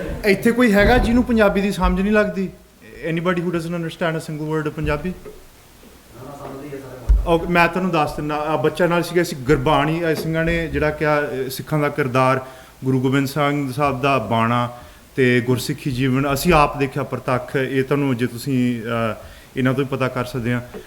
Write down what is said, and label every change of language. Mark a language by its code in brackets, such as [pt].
[pa] ਇੱਥੇ ਕੋਈ ਹੈਗਾ ਜਿਹਨੂੰ ਪੰਜਾਬੀ ਦੀ ਸਮਝ ਨਹੀਂ ਲੱਗਦੀ? [en] Anybody who doesn't understand a single word of Punjabi? [pa] ਮੈਂ ਤੁਹਾਨੂੰ ਦੱਸ ਦਿੰਦਾ, ਬੱਚਾ ਨਾਲ ਸੀਗਾ ਅਸੀਂ ਗੁਰਬਾਣੀ ਸਿੰਘਾਂ ਨੇ ਜਿਹੜਾ ਕਿਹਾ ਸਿੱਖਾਂ ਦਾ ਕਿਰਦਾਰ, ਗੁਰੂ ਗੋਬਿੰਦ ਸਿੰਘ ਸਾਹਿਬ ਦਾ ਬਾਣਾ ਤੇ ਗੁਰਸਿੱਖੀ ਜੀਵਨ ਅਸੀਂ ਆਪ ਦੇਖਿਆ ਪ੍ਰਤੱਖ। ਇਹ ਤੁਹਾਨੂੰ ਜੇ ਤੁਸੀਂ ਇਹਨਾਂ ਤੋਂ ਹੀ ਪਤਾ ਕਰ ਸਕਦੇ ਆ।